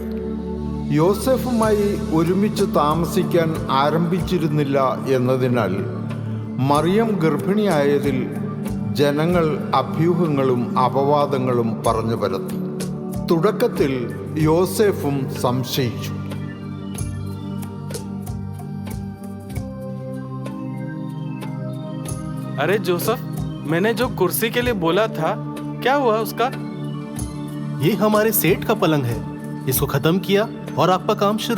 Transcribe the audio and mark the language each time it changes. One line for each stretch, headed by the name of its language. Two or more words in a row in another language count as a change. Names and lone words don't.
Malayalam: യോസെഫുമായി ഒരുമിച്ച് താമസിക്കാൻ ആരംഭിച്ചിരുന്നില്ല എന്നതിനാൽ മറിയം ഗർഭിണിയായതിൽ ജനങ്ങൾ അഭ്യൂഹങ്ങളും അപവാദങ്ങളും പറഞ്ഞു പരത്തി. തുടക്കത്തിൽ യോസെഫും സംശയിച്ചു.
Hindi: अरे जोसेफ, मैंने जो कुर्सी के लिए बोला था, क्या हुआ उसका? ये हमारे सेठ का पलंग है, इसको खत्म किया और आपका काम शुरू।